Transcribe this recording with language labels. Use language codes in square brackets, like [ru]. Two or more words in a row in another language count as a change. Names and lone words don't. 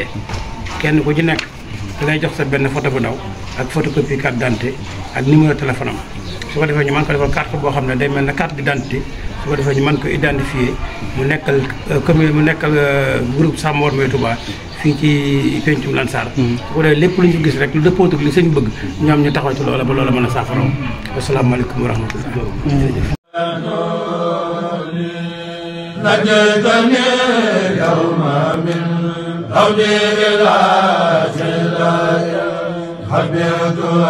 [wo] kenn ku ci nekk da ngay jox sa benn photo bu ndaw ak [fr] photocopie carte d'identité [wo] ak [fr] numéro téléphone [wo] am su ko defee ñu mën ko defal carte boo xam ne day mel ne [fr] carte d'identité [wo] su ko defee ñu mën ko identifier mu nekkal commune mu nekkal groupe Sàmm War May Touba fii ci pencum Lansar su ko defee lépp lu ñu gis rek lu dëppoo ak li sëñ bëgg ñoom ñu taxaw ci loola ba loola mën a saafaroo [ar] السلام عليكم ورحمة الله نجدني اليوم من عودي إلى سلاي حبيت